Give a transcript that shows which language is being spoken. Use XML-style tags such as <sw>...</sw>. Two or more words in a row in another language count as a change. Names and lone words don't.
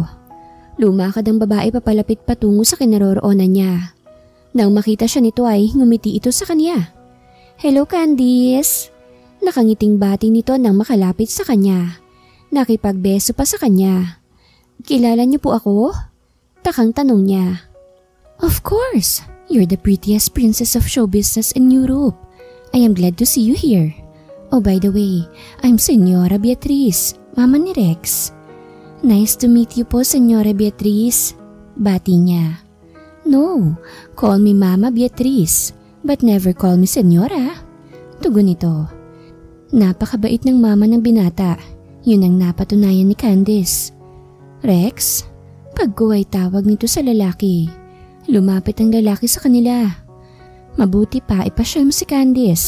<tl>Lumakad ang babae papalapit patungo sa kinaroroonan niya. Nang makita siya nito ay ngumiti ito sa kanya.</tl> <en>Hello Candice!</en> <tl>Nakangiting bati nito nang makalapit sa kanya. Nakipagbeso pa sa kanya. Kilala niyo po ako? Takang tanong niya.</tl> <en>Of course, you're the prettiest princess of show business in Europe. I am glad to see you here. Oh, by the way, I'm Senyora Beatriz,</en> <tl>mama ni Rex.</tl> <en>Nice to meet you</en> <tl>po,</tl> <en>Senyora Beatriz.</en> <tl>Bati niya.</tl> <en>No, call me Mama Beatriz, but never call me Senyora.</en> <tl>Tugon nito. Napakabait ng mama ng binata. Yun ang napatunayan ni Candice. Rex, pagko ay tawag nito sa lalaki. Lumapit ang lalaki sa kanila. Mabuti pa ipasyal mo si Candice.</tl>